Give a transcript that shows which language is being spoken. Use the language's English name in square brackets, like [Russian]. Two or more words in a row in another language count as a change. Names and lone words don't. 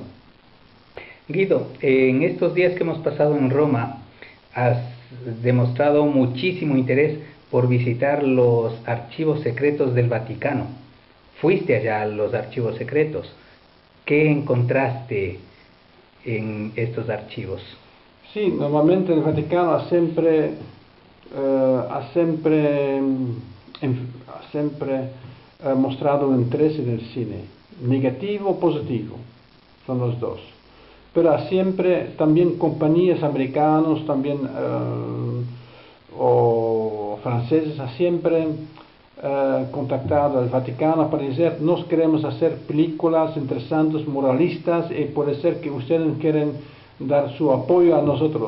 [Spanish] Guido, en estos días que hemos pasado en Roma, has demostrado muchísimo interés por visitar los archivos secretos del Vaticano. Fuiste allá a los archivos secretos. ¿Qué encontraste en estos archivos? Sí, normalmente el Vaticano [Italian] ha sempre mostrato un interesse nel [Spanish] cine, negativo o positivo, son los dos. Pero siempre también compañías americanos, también o franceses, ha siempre contactado al Vaticano para decir, nos queremos hacer películas interesantes, moralistas, y puede ser que ustedes quieren dar su apoyo a nosotros.